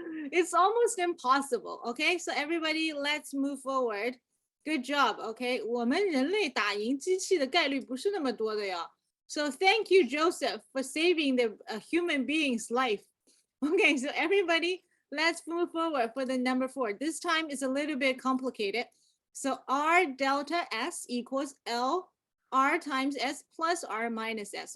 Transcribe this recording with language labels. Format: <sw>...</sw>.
<en>It's almost impossible, okay? So everybody, let's move forward. Good job, okay?</en> <zh>我们人类打赢机器的概率不是那么多的呀。</zh> <en>So thank you, Joseph, for saving the human being's life. Okay, so everybody, let's move forward for the number 4. This time is a little bit complicated. So R delta S equals L R times S plus R minus S.</en>